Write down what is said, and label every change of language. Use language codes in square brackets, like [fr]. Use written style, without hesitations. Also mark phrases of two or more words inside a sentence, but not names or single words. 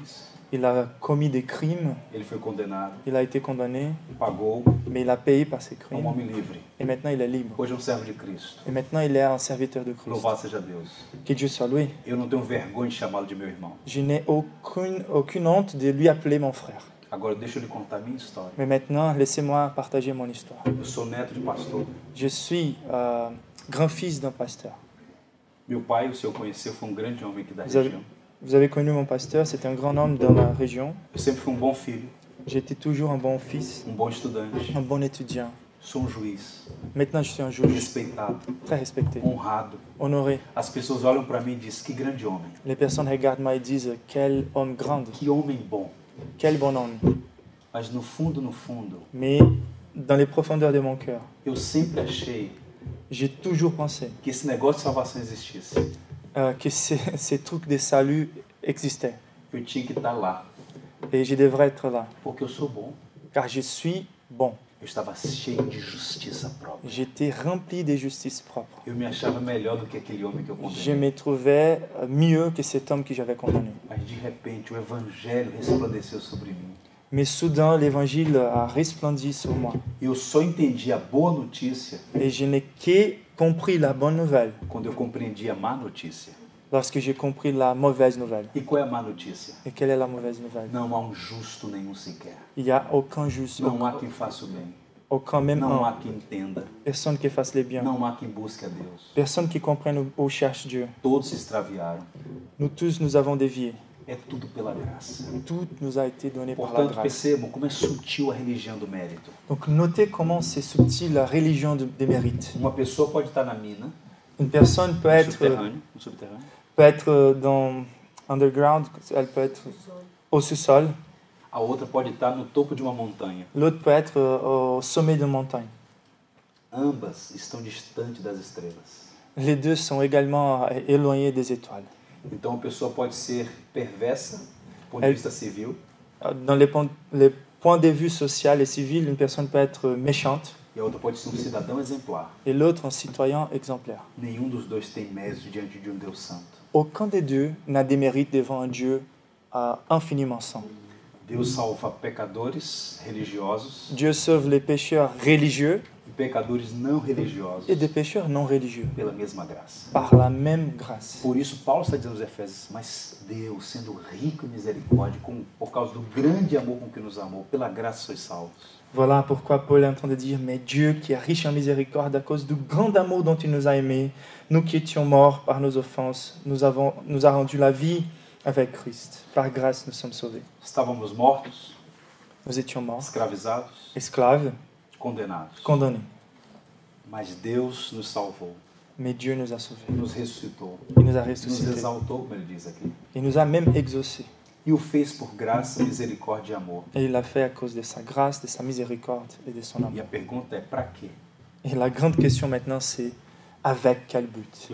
[fr] Il a commis des crimes, [pt] ele foi condenado, [fr] il a été condamné, [pt] pagou, [fr] mais il a payé par ses [pt] é [fr] crimes. [pt] homem livre. [fr] Et maintenant il est libre. [pt] Hoje é um servo de Cristo. [fr] Et maintenant il est un serviteur de Christ. [pt] Louvado seja Deus. [fr] Que Dieu soit loué. [pt] Eu não tenho vergonha de chamá-lo de meu irmão. [fr] Je n'ai aucune honte de lui appeler mon frère. [pt] Agora deixa eu lhe contar a minha história. [fr] Mais maintenant, laissez-moi partager mon histoire. [pt] Eu sou neto de pastor. [fr] Je suis grand-fils d'un pasteur. [pt] Meu pai, o senhor conheceu, foi um grande homem aqui da [fr] Vous avez, [pt] região. [fr] vous avez connu mon pasteur, c'était un grand homme dans la région. [pt] Eu sempre fui um bom filho, [fr] J'étais toujours un bon fils, [pt] um bom estudante. [fr] un bon étudiant. [pt] Sou um juiz, [fr] Maintenant, je suis un juge [pt] respeitado, [fr] très respecté, [pt] honrado. [fr] honoré. [pt] As pessoas olham para mim e dizem, que grande homem, [fr] Les personnes regardent moi et disent, quel homme grand, [pt] que homem bom. [fr] quel bon homme. [pt] Mas no fundo, [fr] Mais dans les profondeurs de mon cœur, [pt] eu sempre achei [fr] j'ai toujours pensé [pt] que esse negócio de salvação existisse. [fr] que ces trucs de salut existaient. [pt] Eu tinha que estar lá, [fr] Et je devrais être là, [pt] porque eu sou bom. [fr] car je suis bon. [pt] Eu estava cheio de justiça própria. [fr] J'étais rempli de justice propre. [pt] Eu me achava melhor do que aquele homem que eu [fr] Je [pt] condenei. [fr] me trouvais mieux que cet homme que j'avais condamné. [pt] Mas de repente o evangelho resplandeceu sobre mim. [fr] Mais soudain, l'évangile a resplendi sur moi. [pt] Eu só entendi a boa notícia [fr] Et je n'ai que compris la bonne nouvelle [pt] quando eu compreendi a má notícia. [fr] lorsque j'ai compris la mauvaise nouvelle. [pt] E qual é a má notícia? [fr] Et quelle est la mauvaise nouvelle? [pt] Não há justo nenhum sequer. [fr] Il n'y a aucun juste, [pt] Não há quem faça o bem. [fr] aucun même [pt] Não [fr] un. [pt] há quem entenda. [fr] Personne qui fasse les biens. [pt] Não há quem busque a Deus. [fr] Personne qui comprenne ou cherche Dieu. [pt] Todos se extraviaram. [fr] Nous tous, nous avons dévié. [pt] É tudo pela graça. [fr] Tout nous a été donné par la [pt] Portanto, [fr] grâce. [pt] percebam como é sutil a religião do mérito. [fr] Donc notez comment c'est subtil la religion des mérites. [pt] Uma pessoa pode estar na mina, [fr] Une personne peut [pt] no subterrâneo, [fr] dans underground, elle peut être au sous-sol. [pt] a outra pode estar no topo de uma montanha. [fr] L'autre peut être au sommet d'une montagne. [pt] Ambas estão distantes das estrelas. [fr] Les deux sont également éloignés des étoiles. [pt] Então, a pessoa pode ser perversa, do ponto de É- vista civil, [fr] Dans les points de vue social et civil, une personne peut être méchante [pt] e a outra pode ser um cidadão exemplar. [fr] et l'autre un citoyen exemplaire. [pt] Nenhum dos dois tem mérito diante de um Deus santo. [fr] Aucun des deux n'a des mérites devant un Dieu infiniment saint. [pt] Deus salva pecadores religiosos [fr] Dieu sauve les pécheurs religieux [pt] e pecadores não religiosos [fr] et des pécheurs non religieux [pt] pela mesma graça. [fr] par la même grâce. [pt] Por isso, Paulo está dizendo aos Efésios, mas Deus, sendo rico em misericórdia, por causa do grande amor com que nos amou, pela graça sois salvos. [fr] Voilà pourquoi Paul est en train de dire, mais Dieu qui est riche en miséricorde à cause du grand amour dont il nous a aimés, nous qui étions morts par nos offenses, nous a rendu la vie avec Christ. Par grâce, nous sommes sauvés. [pt] Estávamos mortos, [fr] Nous étions morts, [pt] escravizados, [fr] esclaves, [pt] condenados. [fr] condamnés. [pt] Mas Deus nos salvou, [fr] Mais Dieu nous a sauvés. [pt] nos ressuscitou, [fr] Il nous a [pt] nos [fr] ressuscités. [pt] exaltou, como ele diz aqui, [fr] Il nous a même exaucés. [pt] e o fez por graça, misericórdia e amor. [fr] Et il l'a fait à cause de sa grâce, de sa miséricorde et de son [pt] E [fr] amour. [pt] a pergunta é, para quê? [fr] Et la grande question maintenant, c'est avec quel but?